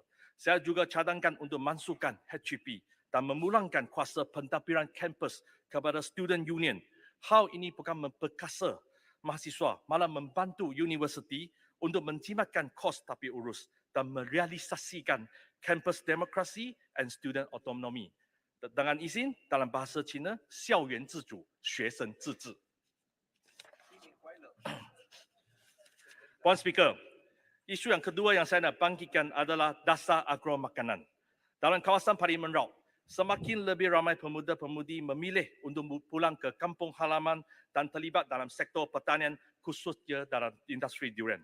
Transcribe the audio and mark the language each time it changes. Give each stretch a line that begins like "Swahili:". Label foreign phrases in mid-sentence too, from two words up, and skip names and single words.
Malay: Saya juga cadangkan untuk mansuhkan HGP dan memulangkan kuasa pentadbiran kampus kepada
English: student union.
Malay: Hal ini bukan memperkasa mahasiswa, malah membantu universiti untuk menjimatkan kos tapi urus dan merealisasikan kampus demokrasi
English: and student autonomy.
Malay: Dengan izin dalam bahasa Cina,
Chinese: 校园自主，学生自治。
Malay: Puan Speaker, isu yang kedua yang saya nak bangkitkan adalah dasar agro makanan. Dalam kawasan Parlimen Raut, semakin lebih ramai pemuda-pemudi memilih untuk pulang ke kampung halaman dan terlibat dalam sektor pertanian khususnya dalam industri durian.